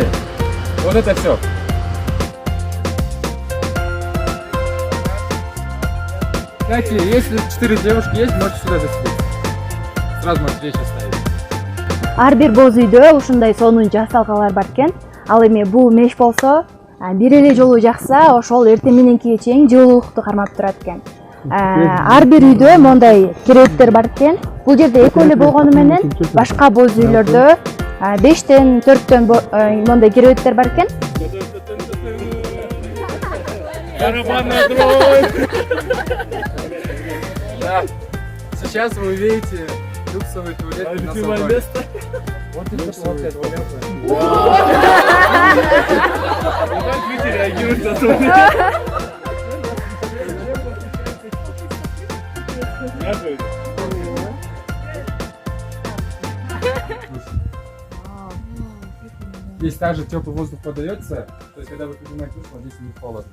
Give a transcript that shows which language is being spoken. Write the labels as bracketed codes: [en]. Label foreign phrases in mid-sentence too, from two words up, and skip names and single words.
[ru] Вот это все. Кстати, если 4 девушки есть, можете сюда заселиться. Сразу можете речь оставить. [ky] Ар бир боз үйдө ушундай сонун жасалгалар бар экен. Ал эми бул меш болсо, бир эле жолу жакса, ошол эртең мененки чейин жылуулукту кармап турат экен. Ар бир үйдө мондай керөөттөр бар экен. Бул жерде экөө эле болгону менен башка боз үйлөрдө 5-тен 4-төн мондай керөөттөр бар экен. [ru] Да. Сейчас вы увидите люксовый туалет на Солдоне. Вот это Как люди реагируют на туалет? Здесь также теплый воздух подается, то есть когда вы поднимаете душ, здесь не холодно.